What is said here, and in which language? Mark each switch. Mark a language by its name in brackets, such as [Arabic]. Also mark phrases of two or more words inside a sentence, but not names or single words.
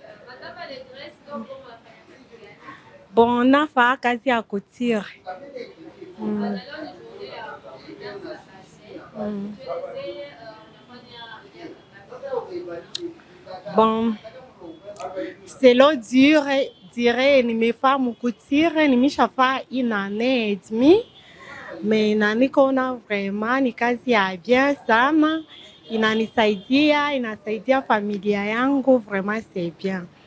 [Swahili] Bon, nafanya kazi ya couture. [French] Bon, selon dire [Swahili] nimefanya couture nimeshafa ina [French] année et demie. [Swahili] Mais niko vraiment ni kazi ya bien sana, inasaidia familia yangu, [French] vraiment c'est bien.